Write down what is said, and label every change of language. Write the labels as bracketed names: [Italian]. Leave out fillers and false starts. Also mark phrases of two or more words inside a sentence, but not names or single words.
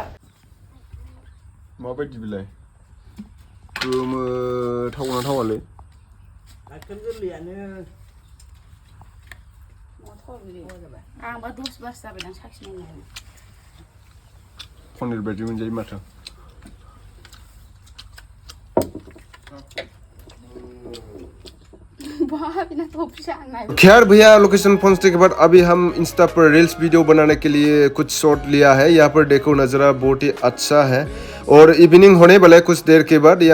[Bodo] माबायदि बिलाय गोमो थावना थावालै गाइखेर गोरलैयानो आंबा 10 बास जाबायदां साखिनायनो पनिर बायदि मोनजायो माथो [Hindi] खैर भैया लोकेशन पहुंचने के बाद अभी हम इंस्टा पर [English] reels video [Hindi] बनाने के लिए कुछ शॉट लिया है। यहाँ पर देखो नज़ारा बहुत ही अच्छा है और इवनिंग होने वाला है कुछ देर के बाद।